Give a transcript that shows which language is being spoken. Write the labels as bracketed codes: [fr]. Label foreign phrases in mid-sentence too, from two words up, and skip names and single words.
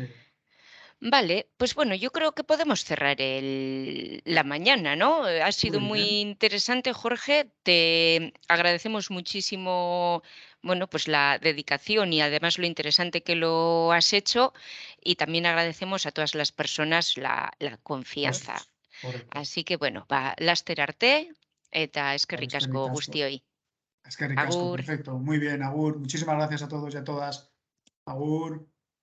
[es] Vale, pues bueno, yo creo que podemos cerrar la mañana, ¿no? Ha sido Muy muy bien. interesante, Jorge. Te agradecemos muchísimo, bueno, pues la dedicación y además lo interesante que lo has hecho. Y también agradecemos a todas las personas la Pues, confianza. correcto. Así que bueno, [eu] laster arte eta eskerrik Eskerrik asko asko. guztioi. Eskerrik asko, Agur. [es] perfecto. Muy bien, Agur. Muchísimas gracias a todos y a todas. Agur.